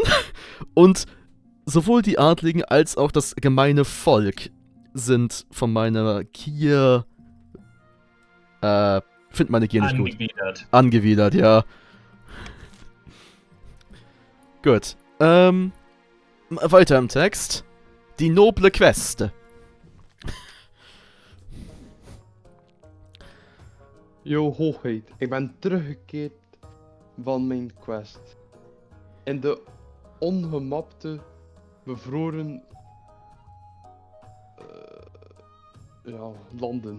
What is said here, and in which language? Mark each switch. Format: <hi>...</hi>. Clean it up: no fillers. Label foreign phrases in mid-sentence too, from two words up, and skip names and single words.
<de>Und sowohl die Adligen als auch das gemeine Volk sind von meiner Gier... find meine Gier nicht gut. Angewidert. Angewidert, ja. Gut. Weiter im Text. Die noble Quest.</de> <nl>Yo, hoogheid, ik ben teruggekeerd van mijn quest. In de ongemapte, bevroren landen.</nl>